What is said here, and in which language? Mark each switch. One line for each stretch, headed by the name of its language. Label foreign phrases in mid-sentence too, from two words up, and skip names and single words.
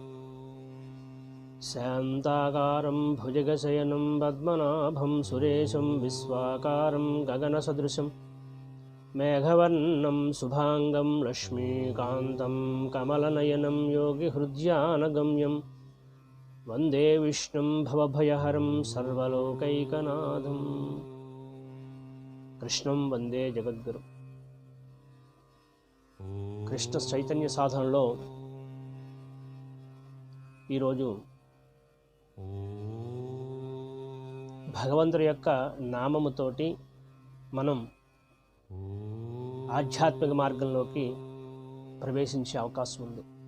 Sanskrit: शान्ताकारं भुजगशयनं पद्मनाभं सुरेशं विश्वाकारं गगनसदृशं मेघवर्णं शुभाङ्गं लक्ष्मीकान्तं कमलनयनं योगिहृद्यानगम्यं वन्दे विष्णुं भवभयहरं सर्वलोकैकनाथं కృష్ణం వందే జగద్గురు.
Telugu: కృష్ణ చైతన్య సాధనలో ఈరోజు భగవంతుడి యొక్క నామముతోటి మనం ఆధ్యాత్మిక మార్గంలోకి ప్రవేశించే అవకాశం ఉంది.